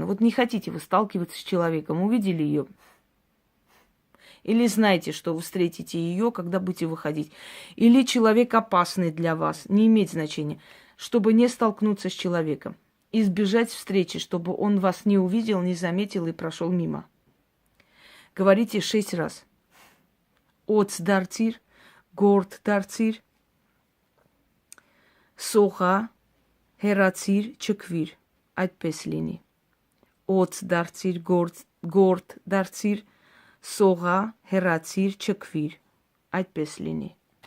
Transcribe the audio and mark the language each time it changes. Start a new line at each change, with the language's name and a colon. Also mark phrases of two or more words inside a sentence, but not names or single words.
Russian: Вот не хотите вы сталкиваться с человеком, увидели ее, или знаете, что вы встретите ее, когда будете выходить, или человек опасный для вас, не имеет значения, чтобы не столкнуться с человеком, избежать встречи, чтобы он вас не увидел, не заметил и прошел мимо. Говорите 6 раз.
Armenian: Օծ դարձիր, գործ դարձիր, սողա, հեռացիր, չքվիր, այդպես լինի։ Օծ դարձիր, գործ դարձիր, սողա, հեռացիր, չքվիր, այդպես լինի։